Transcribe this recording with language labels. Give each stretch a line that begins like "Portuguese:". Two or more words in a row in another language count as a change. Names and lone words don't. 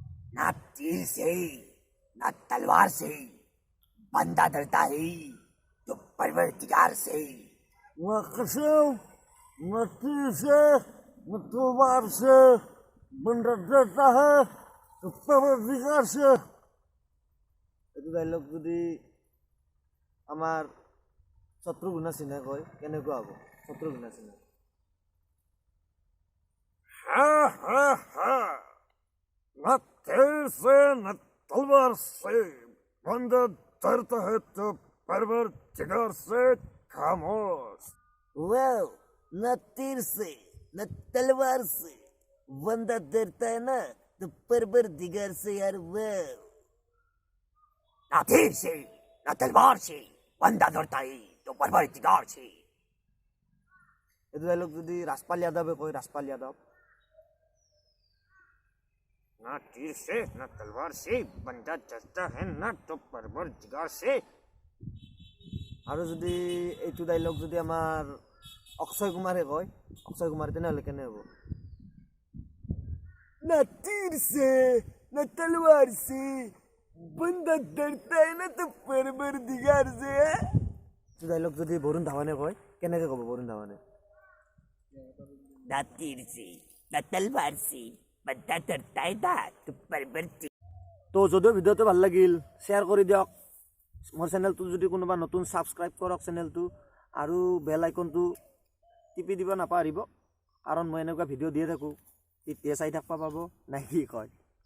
Hindi: ना तीर से ना तलवार से बंदा डरता है तो परवरदिगार से। न कसम न तीर से न तलवार से बंदा डरता है तो परवरदिगार से।
Assamese: এইটো ডাইলগ যদি আমাৰ শত্ৰুঘ্ন সিনহাই কয় কেনেকুৱা হ'ব? শত্ৰুঘ্ন সিনহা
Hindi: हा हा हा न तीर से न तलवार से बंदा डरता है तो परवरदिगार से। खामोश। वाओ, न तीर से न तलवार से बंदा डरता है ना तो परवरदिगार से यार। वाओ, ना तीर से ना तलवार से बंदा डरता है तो परवरदिगार से।
Assamese: এইটো ডাইলগ যদি ৰাজপাল যাদৱে কয়, ৰাজপাল যাদৱ
Hindi: ना तीर से न तलवार से बंदा डरता है ना तो परवरदिगार से।
Assamese: আৰু যদি এইটো ডাইলগ যদি আমাৰ অক্ষয় কুমাৰে কয়, অক্ষয় কুমাৰ, তেনেহ'লে কেনে হ'ব?
Hindi: ना तीर से न तलवार से बंदा डरता है ना तो परवरदिगार से।
Assamese: এইটো ডাইলগ যদি বৰুণ ধাৱানে কয় কেনেকৈ ক'ব বৰুণ ধাৱানে?
Hindi: ना तीर से ना तलवार से बंदा डरता है ना तो परवरदिगार।
Assamese: তো যদিও ভিডিঅ'টো ভাল লাগিল শ্বেয়াৰ কৰি দিয়ক। মোৰ চেনেলটো যদি কোনোবা নতুন ছাবস্ক্ৰাইব কৰক চেনেলটো, আৰু বেল আইকনটো টিপি দিব নাপাহৰিব, কাৰণ মই এনেকুৱা ভিডিঅ' দিয়ে থাকোঁ, তেতিয়া চাই থাকিব পাব। নাই কি কয়?